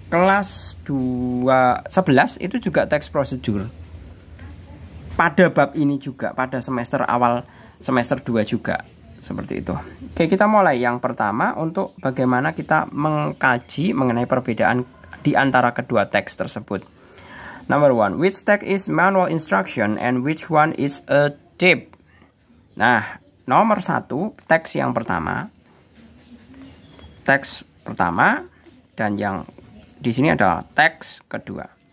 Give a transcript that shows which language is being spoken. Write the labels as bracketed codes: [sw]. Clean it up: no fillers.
[id] Kelas 11 itu juga teks prosedur pada bab ini juga, pada semester awal semester 2 juga. Seperti itu. Oke, kita mulai yang pertama untuk bagaimana kita mengkaji mengenai perbedaan di antara kedua teks tersebut. [en] Number one, which text is manual instruction and which one is a tip? [id] Nah, nomor satu, teks yang pertama. Teks pertama dan yang di sini adalah teks kedua.